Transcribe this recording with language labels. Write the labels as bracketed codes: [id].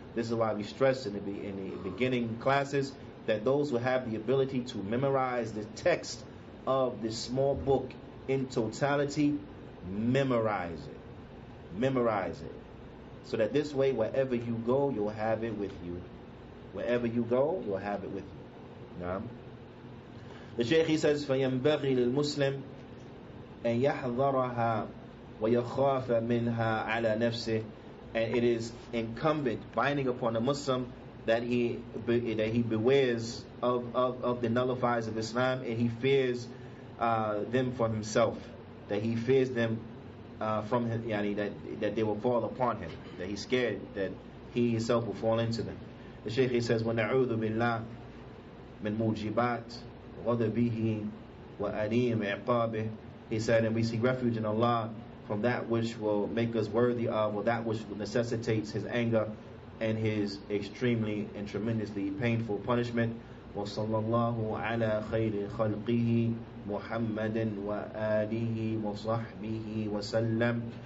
[en] This is why we stress in the beginning classes that those who have the ability to memorize the text of this small book in totality, memorize it. Memorize it. So that this way, wherever you go, you'll have it with you. Wherever you go, you'll have it with you. [ar] Naam. [en] The Shaykh, he says, [ar] فَيَنْبَغِي لِلْمُسْلِمِ أَنْ يَحْذَرَهَا وَيَخَافَ مِنْهَا عَلَى نَفْسِهِ. [en] And it is incumbent, binding upon the Muslim, that he bewares of the nullifiers of Islam, and he fears them for himself. That he fears them from him, that they will fall upon him. That he's scared that he himself will fall into them. The Shaykh he says, [ar] وَنَعُوذُ بِاللَّهِ مِن مُوجِبَاتِ غَضَبِهِ وَأَلِيمِ عِقَابِهِ. [en] He said, and we seek refuge in Allah from that which will make us worthy of, or that which necessitates His anger and His extremely and tremendously painful punishment. [ar] وصلى الله على خير خلقه محمد وآله وصحبه وسلم.